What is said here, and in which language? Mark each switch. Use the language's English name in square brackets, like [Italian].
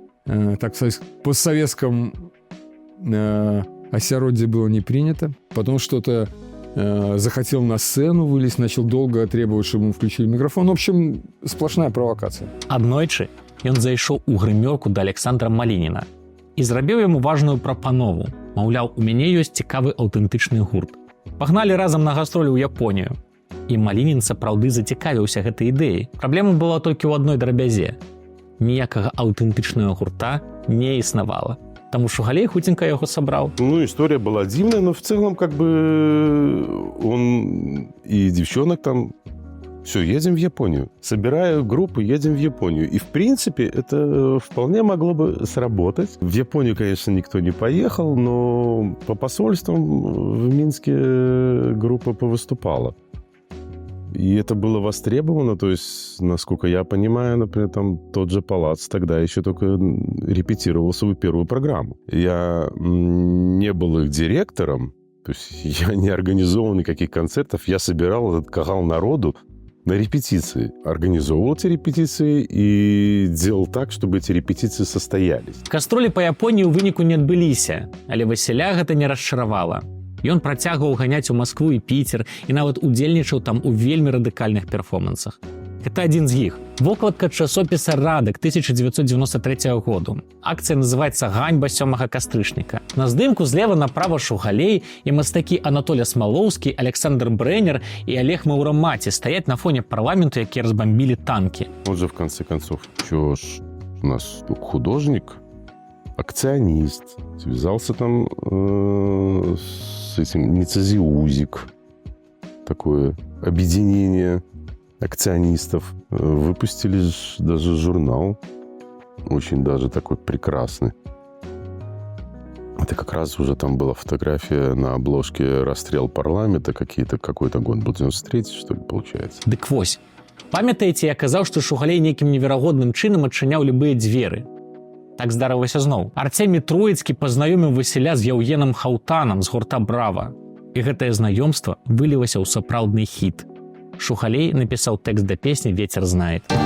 [Russian] Так сказать, постсоветском осяродье было не принято. Потом что-то захотел на сцену вылезть, начал долго требовать, чтобы ему включили микрофон. В общем, сплошная провокация. [Belarusian] Аднойчы ён зайшоў у грымёрку да Александра Малініна і зрабіў яму важную прапанову. Маўляў, у мяне ёсць цікавы аўтэнтычны гурт. Пагналі разам на гастролі ў Японію. І Малінін сапраўды зацікавіўся гэтай ідэяй. Праблема была толькі ў адной драбязе. Ніякага аўтэнтычнага гурта не існавала. Таму Шугалей хутенька яго сабраў. [Russian] История была дивная, но в целом как бы он и девчонок там... Все, едем в Японию. Собираю группу, едем в Японию. И, в принципе, это вполне могло бы сработать. В Японию, конечно, никто не поехал, но по посольствам в Минске группа повыступала. И это было востребовано, то есть, насколько я понимаю, например, там тот же «Палац» тогда еще только репетировал свою первую программу. Я не был их директором, то есть я не организовал никаких концертов, я собирал этот кагал народу на репетиции. Организовывал эти репетиции и делал так, чтобы эти репетиции состоялись. [Belarusian] Кастролі па Японіі ў выніку не адбыліся, але Васіля гэта не расчаравала. Ён працягваў ганяць у Маскву і Піцер і нават удзельнічаў там у вельмі радыкальных перформансах. Гэта адзін з іх. Вокладка часопіса «Радак» 1993 году. Акцыя называецца «Ганьба 7 кастрычніка». На здымку злева направа Шугалей і мастакі Анатоля Смалоўскі, Александр Брэнер і Олег Маўрамаці стаяць на фоне парламенту, які [Russian] разбомбили танки. Вот же, в конце концов, что ж у нас художник, акционист, связался там с этим Ницезиузик, такое объединение акционистов. Выпустили даже журнал, очень даже такой прекрасный. Это как раз уже там была фотография на обложке «Расстрел парламента», какой-то год был, 93-й, что ли, получается. [Belarusian] Дык вось. Памятаеце, я казаў, што Шугалей нейкім неверагодным чынам адчыняў любыя дзверы. Так здарылася зноў. Арцемій Троіцкі пазнаёміў Васіля з Яўгенам Хаутанам з гурта «Брава». І гэтае знаёмства вылілася ў сапраўдны хіт. Шугалей напісаў тэкст да песні «Ветер знает».